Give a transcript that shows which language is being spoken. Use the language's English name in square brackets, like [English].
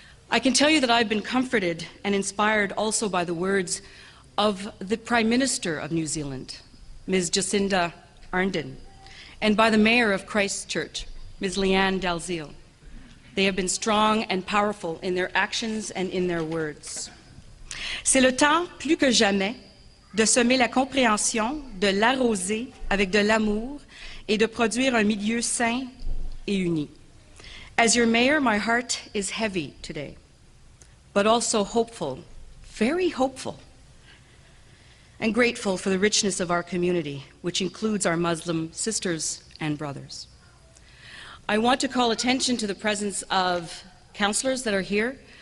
[English] I can tell you that I've been comforted and inspired also by the words of the Prime Minister of New Zealand, Ms. Jacinda Ardern, and by the Mayor of Christchurch, Ms. Leanne Dalziel. They have been strong and powerful in their actions and in their words. [French] C'est le temps, plus que jamais, de semer la compréhension, de l'arroser avec de l'amour et de produire un milieu sain et uni. [English] As your Mayor, my heart is heavy today, but also hopeful, very hopeful, and grateful for the richness of our community, which includes our Muslim sisters and brothers. I want to call attention to the presence of councillors that are here.